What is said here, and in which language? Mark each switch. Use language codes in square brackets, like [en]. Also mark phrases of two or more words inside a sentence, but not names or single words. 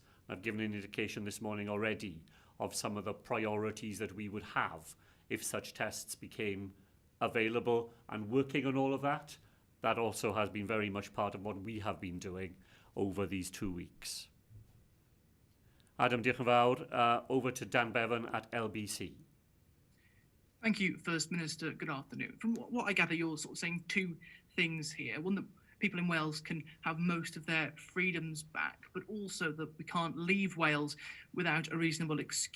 [en] I've given an indication this morning already of some of the priorities that we would have if such tests became available, and working on all of that. That also has been very much part of what we have been doing over these 2 weeks. Adam, [cy] diolch yn fawr. [en] Over to Dan Bevan at LBC. Thank you, First Minister. Good afternoon. From what I gather, you're sort of saying two things here. One, that people in Wales can have most of their freedoms back, but also that we can't leave Wales without a reasonable excuse.